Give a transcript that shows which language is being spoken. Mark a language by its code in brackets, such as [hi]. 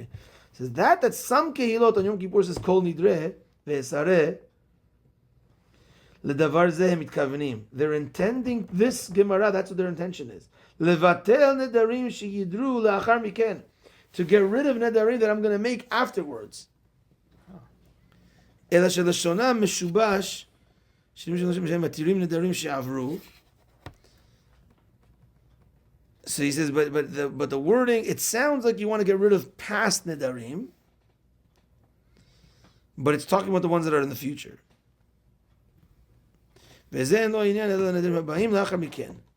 [en] He says that some kehilot on Yom Kippur says kol nidre, ve'esareh, [he] ledavar zeh mitkavenim. [en] They're intending this Gemara, that's what their intention is. [he] Levatel nedarim sheyidru la'achar miken. [en] To get rid of nedarim that I'm going to make afterwards. [he] אלא שלשונה משובש, שהם מתירים נדרים שעברו. [en] So he says, but the wording, it sounds like you want to get rid of past nedarim, but it's talking about the ones that are in the future. [he] וזה אין לו עניין אלא לנדרים הבאים לאחר מכן.